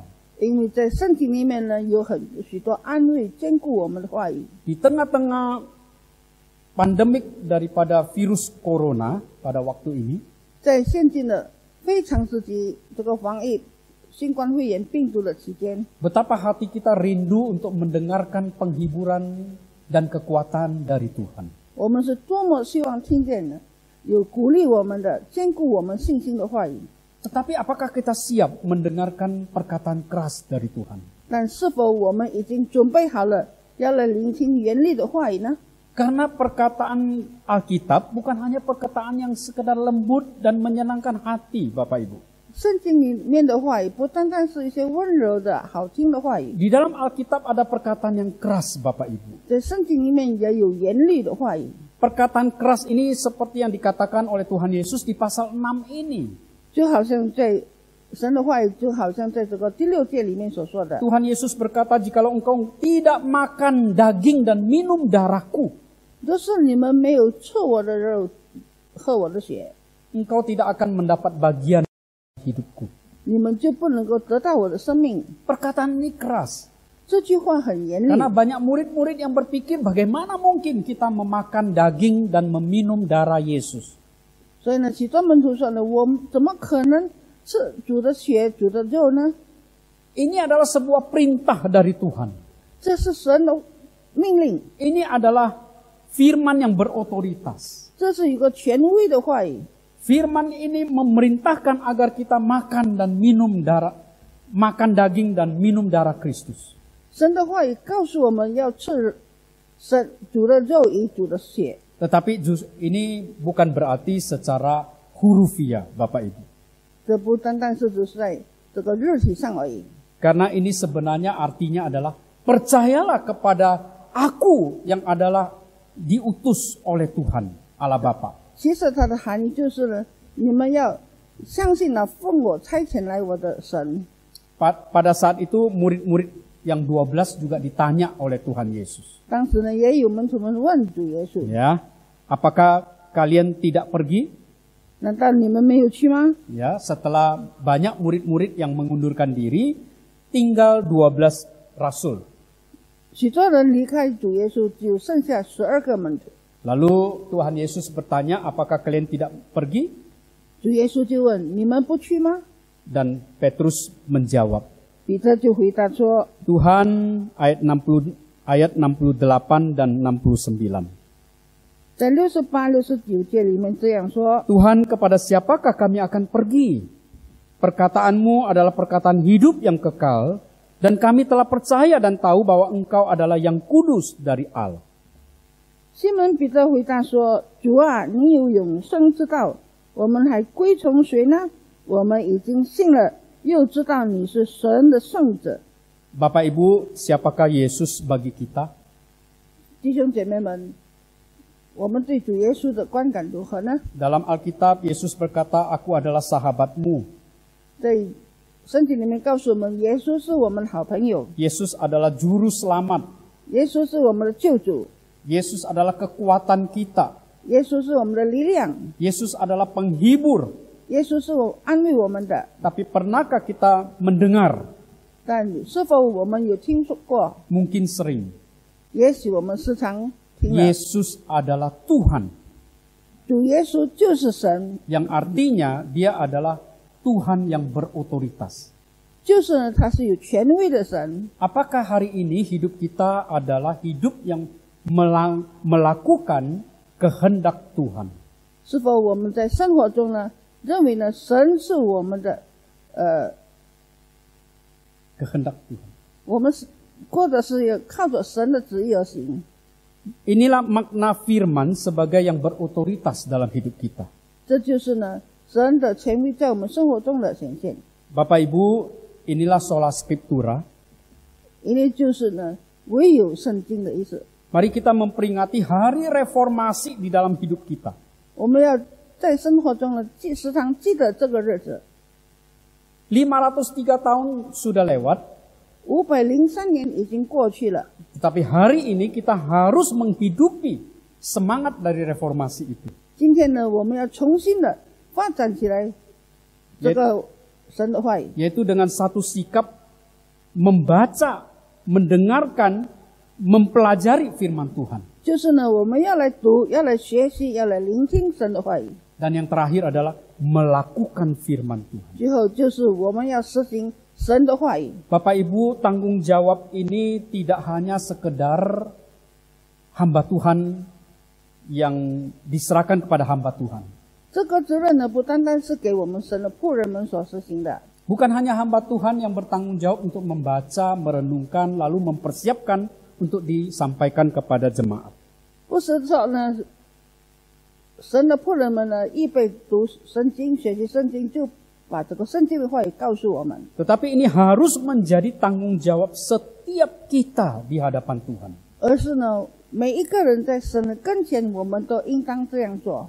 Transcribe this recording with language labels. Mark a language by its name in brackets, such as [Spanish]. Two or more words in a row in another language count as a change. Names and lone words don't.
[Chinese] 因为在圣经里面呢，有许多安慰、坚固我们的话语。 [Indonesian] Di tengah-tengah pandemik daripada virus corona pada waktu ini, [Chinese] 在现今的非常时期，这个防疫新冠肺炎病毒的期间， [Indonesian] betapa hati kita rindu untuk mendengarkan penghiburan dan kekuatan dari Tuhan. [Chinese] 我们是多么希望听见的有鼓励我们的、坚固我们信心的话语。 [Indonesian] Tetapi apakah kita siap mendengarkan perkataan keras dari Tuhan? [Chinese] 但是否我们已经准备好了要来聆听严厉的话语呢？ [Indonesian] Karena perkataan Alkitab bukan hanya perkataan yang sekedar lembut dan menyenangkan hati, Bapak Ibu. [Chinese] 圣经里面的话语不单单是一些温柔的好听的话语， [Indonesian] Di dalam Alkitab ada perkataan yang keras, Bapak Ibu. [Chinese] 在圣经里面也有严厉的话语。 [Indonesian] Perkataan keras ini seperti yang dikatakan oleh Tuhan Yesus di pasal 6 ini. [Chinese] 就好像在神的话语，就好像在这个第6节里面所说的， [Indonesian] Tuhan Yesus berkata, jikalau engkau tidak makan daging dan minum darahku, [Chinese] 就是你们没有吃我的肉，喝我的血， [Indonesian] engkau tidak akan mendapat bagian hidupku. [Chinese] 你们就不能够得到我的生命。 [Indonesian] Perkataan ini keras. [Chinese] 这句话很严厉， [Indonesian] Karena banyak murid-murid yang berpikir bagaimana mungkin kita memakan daging dan meminum darah Yesus. [Chinese] 所以呢，许多门徒说呢，我们怎么可能吃主的血、主的肉呢？ [Indonesian] Ini adalah sebuah perintah dari Tuhan. [Chinese] 这是神的命令， [Indonesian] Ini adalah firman yang berotoritas. [Chinese] 这是一个权威的话语。 [Indonesian] Firman ini memerintahkan agar kita makan dan minum darah, makan daging dan minum darah Kristus. [Chinese] 神的话语告诉我们要吃神主的肉与主的血， [Indonesian] Tetapi ini bukan berarti secara hurufiah, Bapak Ibu. [Chinese] 这不单单是只是在这个肉体上而已。 [Indonesian] Karena ini sebenarnya artinya adalah percayalah kepada aku yang adalah diutus oleh Tuhan Allah Bapa. [Chinese] 其实它的含义就是呢，你们要相信了奉我差遣来我的神。 [Indonesian] Pada saat itu murid-murid yang 12 juga ditanya oleh Tuhan Yesus. [Chinese] 当时呢，也有门徒们问主耶稣： [Indonesian] Ya, apakah kalian tidak pergi? [Chinese] 难道你们没有去吗？ [Indonesian] Ya, setelah banyak murid-murid yang mengundurkan diri, tinggal 12 rasul. [Chinese] 许多人离开主耶稣，只剩下12个门徒。 [Indonesian] Lalu Tuhan Yesus bertanya, apakah kalian tidak pergi? [Chinese] 主耶稣就问：你们不去吗？ [Indonesian] Dan Petrus menjawab, [Chinese] 彼得就回答说： [Indonesian] Tuhan, ayat 68 dan 69. [Chinese] 在68、69节里面这样说： [Indonesian] Tuhan, kepada siapakah kami akan pergi? Perkataanmu adalah perkataan hidup yang kekal, dan kami telah percaya dan tahu bahwa engkau adalah yang kudus dari Allah. [Chinese] 西门彼得回答说：主啊，你有永生之道，我们还归从谁呢？我们已经信了又知道你是神的圣者。 [Indonesian] Bapak Ibu, siapakah Yesus bagi kita? [Chinese] 弟兄姐妹们，我们对主耶稣的观感如何呢？ [Indonesian] Dalam Alkitab, Yesus berkata, "Aku adalah sahabatmu." [Chinese] 在圣经里面告诉我们，耶稣是我们的好朋友， [Indonesian] Yesus adalah juru selamat. [Chinese] 耶稣是我们的救主， [Indonesian] Yesus adalah kekuatan kita. [Chinese] 耶稣是我们的力量， [Indonesian] Yesus adalah penghibur. [Chinese] 耶稣是安慰我们的。 [Indonesian] Tapi pernahkah kita mendengar? [Chinese] 但是否我们有听说过？ [Indonesian] Mungkin sering. [Chinese] 也许我们时常听了， [Indonesian] Yesus adalah Tuhan. [Chinese] 主耶稣就是神， [Indonesian] Yang artinya dia adalah Tuhan yang berotoritas. [Chinese] 就是呢，他是有权威的神。 [Indonesian] Apakah hari ini hidup kita adalah hidup yang melakukan kehendak Tuhan? [Chinese] 是否我们在生活中呢，认为呢，神是我们的 [Indonesian] Kehendak Tuhan. [Chinese] 我们是或者是要靠着神的旨意而行？ [Indonesian] Inilah makna firman sebagai yang berotoritas dalam hidup kita. [Chinese] 这就是呢，神的权威在我们生活中的显现。 [Indonesian] Bapak Ibu, inilah [Latin] sola scriptura. [Chinese] 因为就是呢，唯有圣经的意思。 [Indonesian] Mari kita memperingati hari reformasi di dalam hidup kita. [Chinese] 我们要在生活中呢，时常记得这个日子。 [Indonesian] 503 tahun sudah lewat, [Chinese] 503 年已经过去了， [Indonesian] tetapi hari ini kita harus menghidupi semangat dari reformasi itu. [Chinese] 今天呢，我们要重新的发展起来这个神的话语， [Indonesian] Yaitu dengan satu sikap membaca, mendengarkan, mempelajari firman Tuhan. [Chinese] 就是呢，我们要来读，要来学习，要来聆听神的话语。 [Indonesian] Dan yang terakhir adalah melakukan firman Tuhan. [Chinese] 最后就是我们要实行神的话语。 [Indonesian] Bapak Ibu, tanggung jawab ini tidak hanya sekedar hamba Tuhan yang diserahkan kepada hamba Tuhan. [Chinese] 这个责任呢，不单单是给我们神的仆人们所实行的， [Indonesian] Bukan hanya hamba Tuhan yang bertanggung jawab untuk membaca, merenungkan, lalu mempersiapkan untuk disampaikan kepada jemaat. [Chinese] 不是说呢，神的仆人们呢，预备读圣经、学习圣经，就把这个圣经的话语告诉我们。 [Indonesian] Tetapi ini harus menjadi tanggung jawab setiap kita di hadapan Tuhan. [Chinese] 而是呢，每一个人在神的跟前，我们都应当这样做。